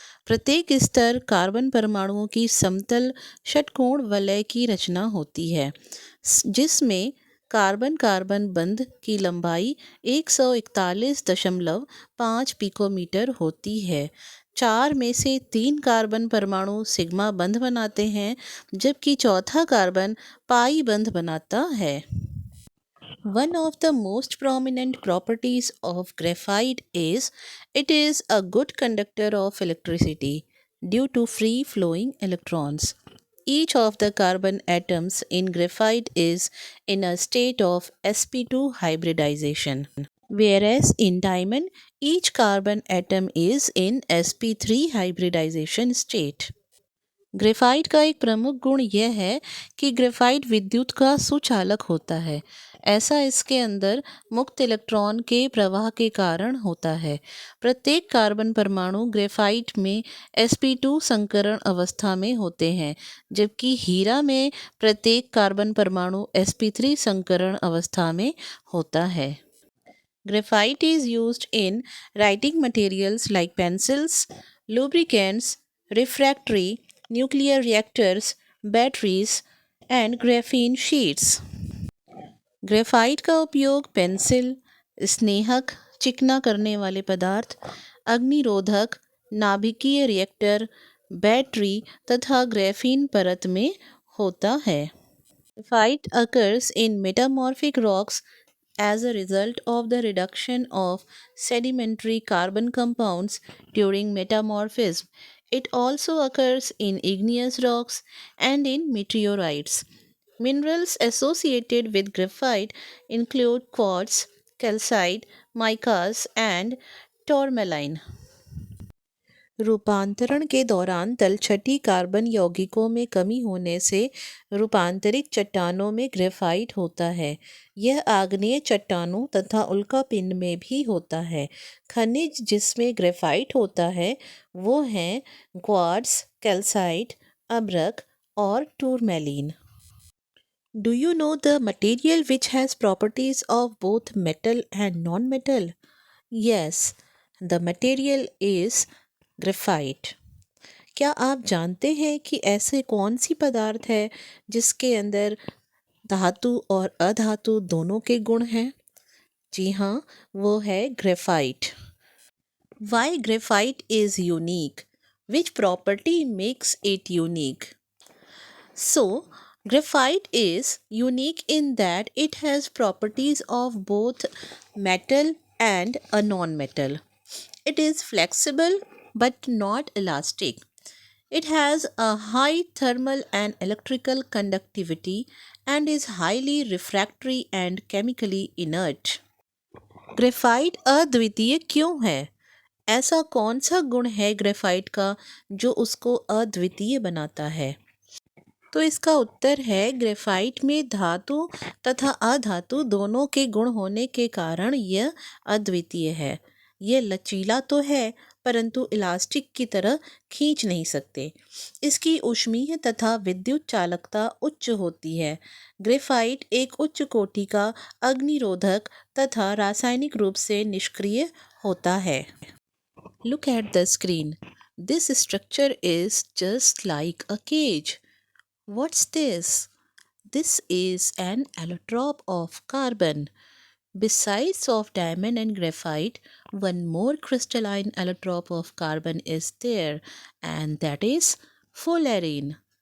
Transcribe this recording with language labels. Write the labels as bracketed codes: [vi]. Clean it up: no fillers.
[hi] प्रत्येक स्तर कार्बन परमाणुओं की समतल षटकोण वलय की रचना होती है, जिसमें कार्बन कार्बन बंध की लंबाई 141.5 पिकोमीटर होती है। 4 में से 3 कार्बन परमाणु सिग्मा बंध बनाते हैं, जबकि चौथा कार्बन पाई बंध बनाता है। [en] One of the most prominent properties of graphite is it is a good conductor of electricity due to free flowing electrons. Each of the carbon atoms in graphite is in a state of sp2 hybridization, whereas in diamond each carbon atom is in sp3 hybridization state. [hi] Graphite का एक प्रमुख गुण यह है कि graphite विद्युत का सुचालक होता है। ऐसा इसके अंदर मुक्त इलेक्ट्रॉन के प्रवाह के कारण होता है। प्रत्येक कार्बन परमाणु ग्रेफाइट में sp2 संकरण अवस्था में होते हैं, जबकि हीरा में प्रत्येक कार्बन परमाणु sp3 संकरण अवस्था में होता है। [en] Graphite is used in writing materials like pencils, lubricants, refractory, nuclear reactors, batteries, and graphene sheets. [hi] Graphite का उपयोग पेंसिल, स्नेहक, चिकना करने वाले पदार्थ, अग्निरोधक, नाभिकीय रिएक्टर, बैटरी तथा ग्रेफीन परत में होता है। [en] Graphite occurs in metamorphic rocks as a result of the reduction of sedimentary carbon compounds during metamorphism. It also occurs in igneous rocks and in meteorites. Minerals associated with graphite include quartz, calcite, micas, and tourmaline. [hi] रूपांतरण के दौरान तलछटी carbon यौगिकों में कमी होने से रूपांतरित चट्टानों में ग्रेफाइट होता है। यह आग्नेय चट्टानों तथा उल्कापिंड में भी होता है। खनिज जिसमें ग्रेफाइट होता है वो हैं क्वार्ट्ज, कैल्साइट, अब्रक और tourmaline. [en] Do you know the material which has properties of both metal and non-metal? Yes, the material is graphite. [hi] क्या आप जानते हैं कि ऐसे कौन सी पदार्थ है जिसके अंदर धातु और अधातु दोनों के गुण हैं? जी हाँ, वो है graphite. [en] Why graphite is unique? Which property makes it unique? So graphite is unique in that it has properties of both metal and a non-metal. It is flexible but not elastic. It has a high thermal and electrical conductivity and is highly refractory and chemically inert. [hi] Graphite अद्वितीय क्यों है? ऐसा कौन सा गुण है graphite का जो उसको अद्वितीय बनाता है? तो इसका उत्तर है ग्रेफाइट में धातु तथा अधातु दोनों के गुण होने के कारण यह अद्वितीय है। यह लचीला तो है परंतु इलास्टिक की तरह खींच नहीं सकते। इसकी ऊष्मीय तथा विद्युत चालकता उच्च होती है। ग्रेफाइट एक उच्च कोटि का अग्निरोधक तथा रासायनिक रूप से निष्क्रिय होता है। [en] Look at the screen. This structure is just like a cage. What's this? This is an allotrope of carbon. Besides of diamond and graphite, one more crystalline allotrope of carbon is there, and that is fullerene.